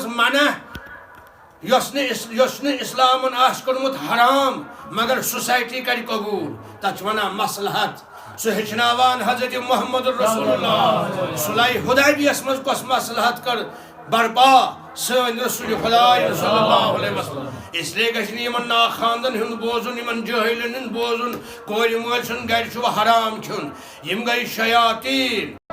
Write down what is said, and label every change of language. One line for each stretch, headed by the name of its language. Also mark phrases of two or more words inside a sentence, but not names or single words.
Kashmiri: منع یۄس نہٕ اِسلامن آسہِ کوٚرمُت حرام مگر سوسایٹی کَرِ قبوٗل تتھ چھِ ونان مصلحت سُہ ہیٚچھناوان حضرت محمد رسول اللہ صلح حدیبیہس منٛز کۄس مصلحت کٔر برپا سٲنۍ رسول خداے
Arabic: صلی اللہ علیہ وسلم
Kashmiri: اس لیے گژھِ نہٕ یِمن ناخاندن ہُنٛد بوزُن یِمن جٲہلن ہُنٛد بوزُن کورِ مٲلۍ سُنٛد گرِ چھُ حرام کھیوٚن یِم گٔے شیاطیٖن